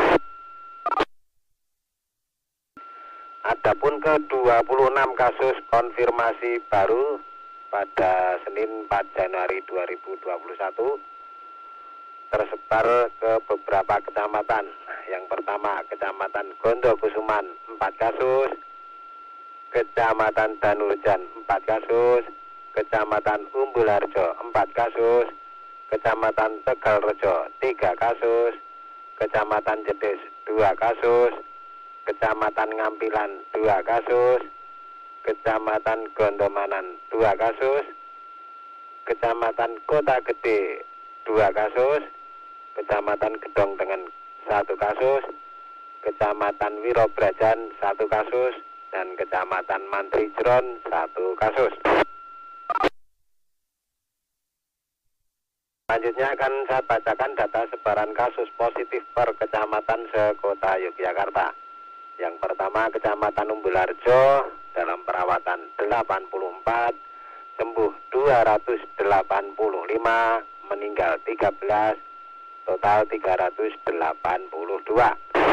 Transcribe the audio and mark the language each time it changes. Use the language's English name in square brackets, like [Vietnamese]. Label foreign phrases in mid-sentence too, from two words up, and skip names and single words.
[Indonesian] Adapun ke-26 kasus konfirmasi baru pada Senin 4 Januari 2021 tersebar ke beberapa kecamatan. Yang pertama, Kecamatan Gondokusuman 4 kasus, Kecamatan Danurjan 4 kasus, Kecamatan Umbulharjo 4 kasus, Kecamatan Tegalrejo 3 kasus, Kecamatan Jedes 2 kasus, Kecamatan Ngampilan 2 kasus, Kecamatan Gondomanan 2 kasus, Kecamatan Kota Gede 2 kasus, Kecamatan Gedong Tengen 1 kasus, Kecamatan Wirobrajan 1 kasus, dan Kecamatan Mantri Jeron 1 kasus. Selanjutnya akan saya bacakan data sebaran kasus positif per kecamatan se-Kota Yogyakarta. Yang pertama, Kecamatan Umbulharjo dalam perawatan 84, sembuh 285, meninggal 13, total 382.